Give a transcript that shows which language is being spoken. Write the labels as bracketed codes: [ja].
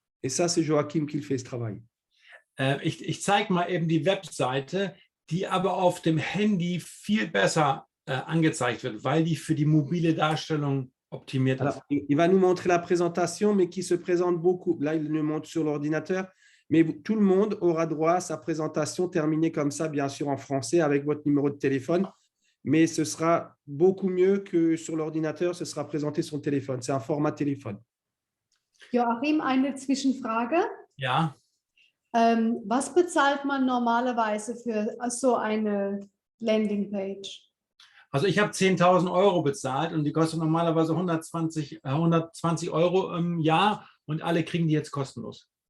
[fr] Et ça, c'est Joachim qui fait ce travail. [de] Ich zeige mal eben die Webseite, die aber auf dem Handy viel besser angezeigt wird, weil die für die mobile Darstellung optimiert ist. [fr] Alors, il va nous montrer la présentation, mais qui se présente beaucoup. Là, il nous montre sur l'ordinateur, mais tout le monde aura droit à sa présentation terminée comme ça, bien sûr en français, avec votre numéro de téléphone. mais ce sera beaucoup mieux que sur l'ordinateur, ce sera présenté sur le téléphone. C'est un format téléphone. [de] Joachim, eine Zwischenfrage. Ja, Was bezahlt man normalerweise für so eine Landingpage? also ich habe 10.000 Euro bezahlt und die kostet normalerweise 120 Euro im Jahr und alle kriegen die jetzt kostenlos.